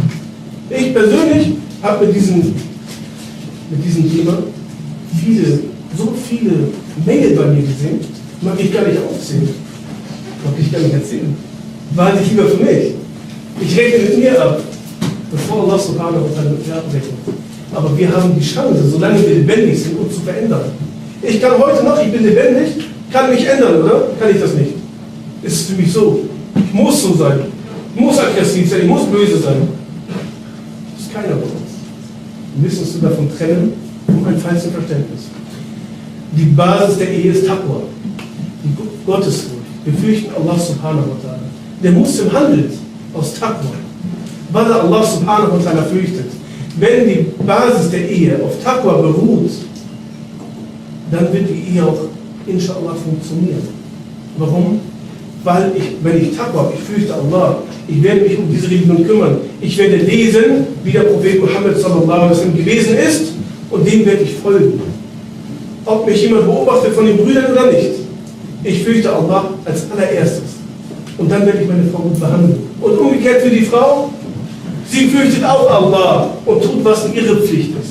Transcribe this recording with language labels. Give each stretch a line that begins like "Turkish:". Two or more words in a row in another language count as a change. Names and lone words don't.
German: Ich persönlich habe mit diesem Thema so viele Mängel bei mir gesehen, mag ich gar nicht aufzählen, mag ich gar nicht erzählen. Behalte ich lieber für mich. Ich rechne mit mir ab, bevor Allah
Arabic: سبحانه وتعالى
German: mit mir abrechnet. Aber wir haben die Chance, solange wir lebendig sind, uns zu verändern. Ich kann heute noch, ich bin lebendig, kann mich ändern, oder? Kann ich das nicht? Ist für mich so. Ich muss so sein. Ich muss aggressiv sein, ich muss böse sein. Das ist keiner von uns. Wir müssen uns davon trennen, um ein falsches Verständnis. Die Basis der Ehe ist Taqwa, die Gottesfurcht. Wir fürchten Allah
Arabic: سبحانه وتعالى.
German: Der Muslim handelt aus Taqwa, weil er Allah
Arabic: سبحانه وتعالى
German: fürchtet. Wenn die Basis der Ehe auf Taqwa beruht, dann wird die Ehe auch inshallah funktionieren. Warum? Weil wenn ich Taqwa habe, ich fürchte Allah, ich werde mich um diese Religion kümmern. Ich werde lesen, wie der Prophet Muhammad
Arabic: صلى الله عليه وسلم
German: gewesen ist, und dem werde ich folgen. Ob mich jemand beobachtet von den Brüdern oder nicht. Ich fürchte Allah als allererstes. Und dann werde ich meine Frau gut behandeln. Und umgekehrt für die Frau, sie fürchtet auch Allah und tut, was ihre Pflicht ist.